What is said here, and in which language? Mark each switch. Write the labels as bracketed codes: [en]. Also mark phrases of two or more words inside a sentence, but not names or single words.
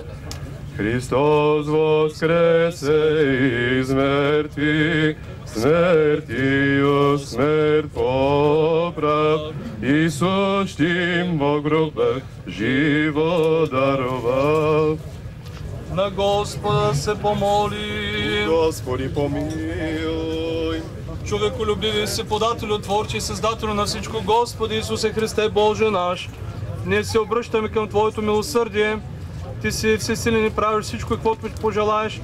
[cu] Христос воскресе из мертвых, смертью смерть поправ, и сущим во гробе живот даровал. [bg] На Господа се помоли. Господи, помилуй. Човеколюбивий си, подателю, творче и създателю на всичко, Господи Исусе Христе, Боже наш, ние се обръщаме към Твоето милосърдие. Ти си всесилен и правиш всичко, каквото пожелаеш.